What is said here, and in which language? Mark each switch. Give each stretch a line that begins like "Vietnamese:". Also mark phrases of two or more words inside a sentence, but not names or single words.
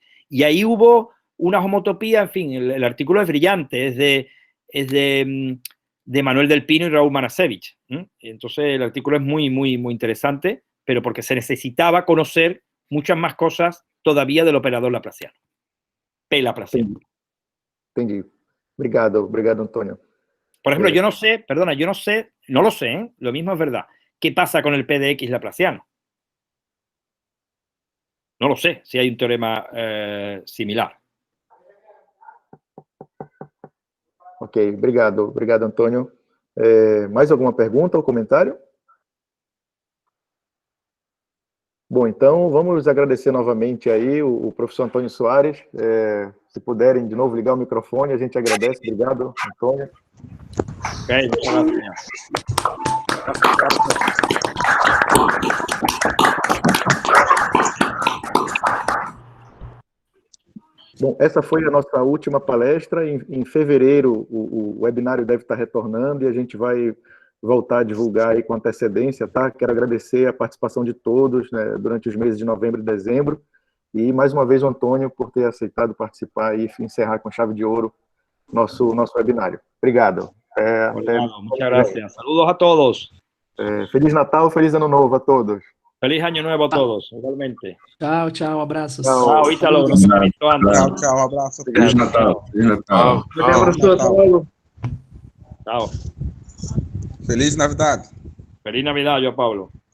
Spanish: Y ahí hubo una homotopía, en fin, el artículo es brillante, es de Manuel del Pino y Raúl Manasevich. Entonces, el artículo es muy, muy, muy interesante, pero porque se necesitaba conocer muchas más cosas todavía del operador laplaciano. P-laplaciano.
Portuguese: Entendi. Obrigado, Antônio.
Spanish: Por ejemplo, yo no sé, perdona, no lo sé, lo mismo es verdad. ¿Qué pasa con el PDX laplaciano? No lo sé si hay un teorema similar.
Portuguese: Ok, obrigado, Antônio. Mais alguma pergunta ou comentário? Bom, então vamos agradecer novamente aí o professor Antônio Soares. Se puderem de novo ligar o microfone, a gente agradece. Obrigado, Antônio.
Spanish: Ok, muchas gracias.
Portuguese: Bom, essa foi a nossa última palestra. Em fevereiro, o webinário deve estar retornando e a gente vai voltar a divulgar aí com antecedência, tá? Quero agradecer a participação de todos, né, durante os meses de novembro e dezembro. E, mais uma vez, o Antônio, por ter aceitado participar e encerrar com chave de ouro nosso webinário. Obrigado.
Spanish: Muchas gracias. Saludos a todos.
Portuguese: Feliz Natal, feliz Ano Novo a todos.
Spanish: Feliz Año Nuevo a todos, igualmente. Chao, chao, abrazos. Chao, Ítalo. No se ha visto antes.
Portuguese: Tchau, tchau, abraço. Feliz Natal. Feliz Natal.
Spanish: Chao. Feliz Navidad. Feliz Navidad, yo, Pablo.